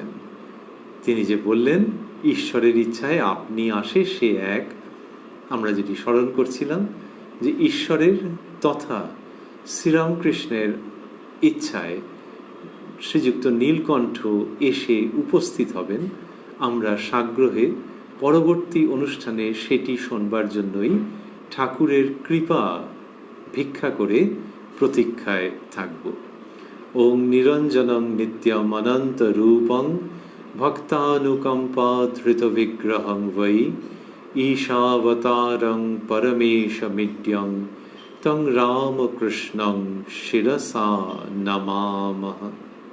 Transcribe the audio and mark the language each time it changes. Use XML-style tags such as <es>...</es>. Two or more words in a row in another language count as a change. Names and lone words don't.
<bn>তিনি যে বললেন ঈশ্বরের ইচ্ছায় আপনি আসে সে এক, আমরা যেটি স্মরণ করছিলাম যে ঈশ্বরের তথা শ্রীরামকৃষ্ণের ইচ্ছায় শ্রীযুক্ত নীলকণ্ঠ এসে উপস্থিত হবেন। আমরা সাগ্রহে পরবর্তী অনুষ্ঠানে সেটি শোনবার জন্যই ঠাকুরের কৃপা ভিক্ষা করে প্রতীক্ষায় থাকব।</bn> <sa>ওং নিরঞ্জনং নিত্যম অনন্ত রূপং ভক্তানুকম্পা ধৃত বিগ্রহং বৈ ঈশাবতারং পরমেশমিড্যং তং রামকৃষ্ণং শিরসা নমামহ।</sa>